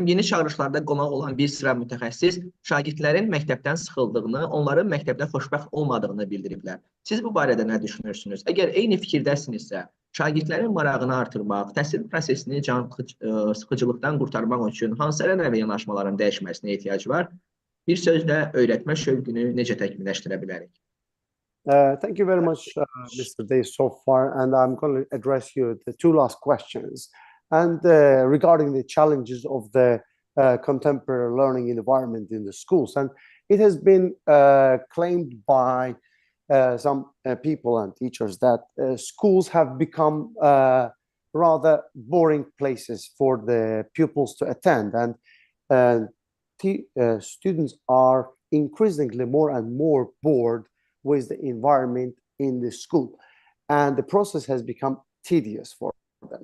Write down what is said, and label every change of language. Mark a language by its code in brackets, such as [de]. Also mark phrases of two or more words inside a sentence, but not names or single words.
[az] Yeni çağırışlarda qonaq olan bir sıra mütəxəssis şagirdlərin məktəbdən sıxıldığını, onların məktəbdə xoşbəxt olmadığını bildiriblər. Siz bu barədə nə düşünürsünüz? Əgər eyni fikirdəsinizsə, şagirdlərin marağını artırmaq, təhsil prosesini sıxıcılıqdan qurtarmaq üçün hansı ənənəvi yanaşmaların dəyişməsinə ehtiyac var? Bir sözlə öyrətmə şövqünü necə təkmilləşdirə bilərik? [en] Thank you very much, Mr. Dey, so far, and I'm going to address you the two last questions. And regarding the challenges of the contemporary learning environment in the schools, and it has been claimed by some people and teachers that schools have become rather boring places for the pupils to attend, and students are increasingly more and more bored with the environment in the school, and the process has become tedious for them.